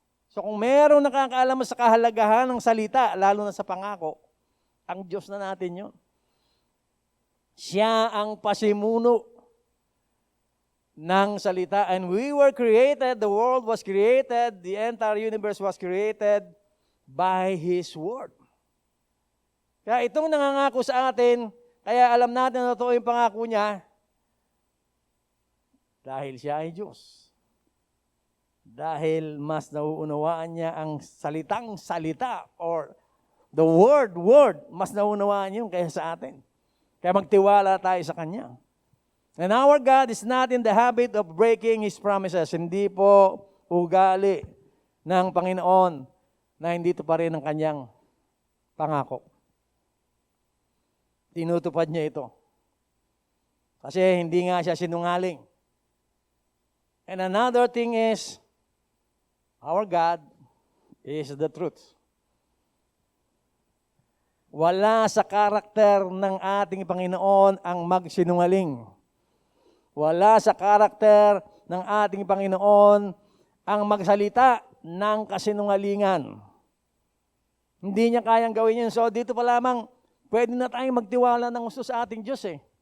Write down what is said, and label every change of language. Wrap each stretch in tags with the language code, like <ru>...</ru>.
<tl>So kung merong nakakaalam sa kahalagahan ng salita, lalo na sa pangako, ang Diyos na natin yun. Siya ang pasimuno ng salita.</tl> <en>And we were created, the world was created, the entire universe was created by His Word.</en> <tl>Kaya itong nangangako sa atin, kaya alam natin na totoo yung pangako niya, dahil siya ay Diyos. Dahil mas nauunawaan niya ang salitang salita or the word, mas nauunawaan niya kaysa sa atin. Kaya magtiwala tayo sa Kanya.</tl> <en>And our God is not in the habit of breaking His promises.</en> <tl>Hindi po ugali ng Panginoon na hindi tuparin ang Kanyang pangako. Tinutupad niya ito. Kasi hindi nga siya sinungaling.</tl> <en>And another thing is, our God is the truth.</en> <tl>Wala sa karakter ng ating Panginoon ang magsinungaling. Wala sa karakter ng ating Panginoon ang magsalita ng kasinungalingan. Hindi niya kayang gawin yun. So dito pa lamang, pwede na tayong magtiwala ng gusto sa ating Diyos eh.</tl>